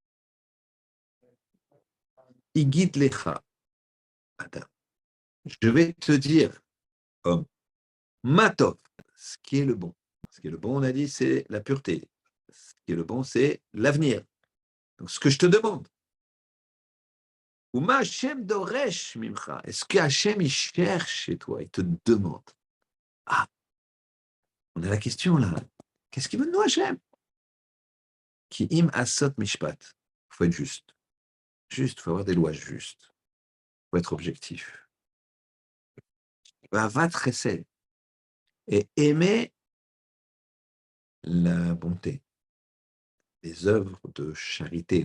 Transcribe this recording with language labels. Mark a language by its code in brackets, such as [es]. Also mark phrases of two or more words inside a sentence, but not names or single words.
[he] הגיד לך, אדם. [fr] Je vais te dire, homme, matov, ce qui est le bon. Ce qui est le bon, on a dit, c'est la pureté. Ce qui est le bon, c'est l'avenir. Donc, ce que je te demande. [he] ומה השם דורש ממך. [fr] Est-ce que Hashem, il cherche chez toi, il te demande. Ah, on a la question là. Qu'est-ce qu'il veut de nous, Hashem? [he] כי אם עשות משפט. [fr] Il faut être juste. Juste, il faut avoir des lois justes. Il faut être objectif. [he] אהבת חסד. [fr] Et aimer la bonté, les œuvres de charité.